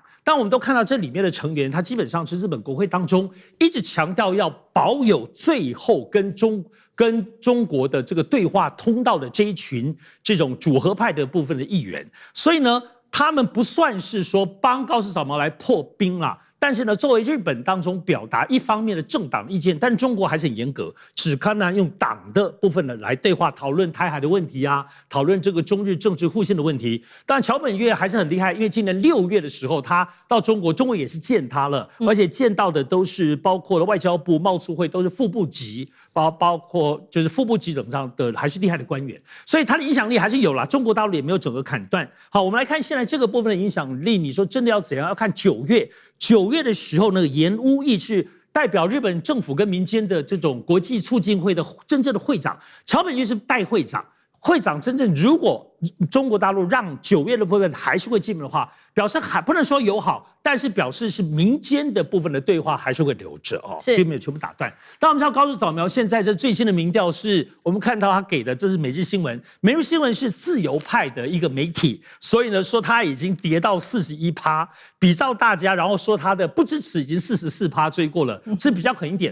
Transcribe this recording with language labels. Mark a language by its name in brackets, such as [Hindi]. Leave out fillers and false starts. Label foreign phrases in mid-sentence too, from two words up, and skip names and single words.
[Chinese] 但我們都看到這裡面的成員，他基本上是日本國會當中一直強調要保有最後跟中國的這個對話通道的這一群這種主和派的部分的議員，所以呢，他們不算是說幫高市早苗來破冰啦。但是呢，作為日本當中表達一方面的政黨意見，但中國還是很嚴格，只看呢用黨的部分呢來對話討論台海的問題啊，討論這個中日政治互信的問題。當然，橋本岳還是很厲害，因為今年6月的時候，他到中國也是見他了，而且見到的都是包括了外交部、貿促會都是副部級，包括就是副部级等上的還是厲害的官員，所以他的影響力還是有啦。中國大陸也沒有整個砍斷。好，我們來看現在這個部分的影響力，你說真的要怎樣？要看9月的時候，那個岩屋義是代表日本政府跟民間的這種國際促進會的真正的會長，橋本岳是代會長。會長真正如果中國大陸讓9月的部分還是會進門的話，表示還不能說友好，但是表示是民間的部分的對話還是會留着哦，並沒有全部打斷。但我們知道高市早苗現在這最新的民調是我們看到他給的，這是每日新聞，每日新聞是自由派的一個媒體，所以呢說他已經跌到41%，比照大家，然後說他的不支持已經44%追過了，是比較狠一點。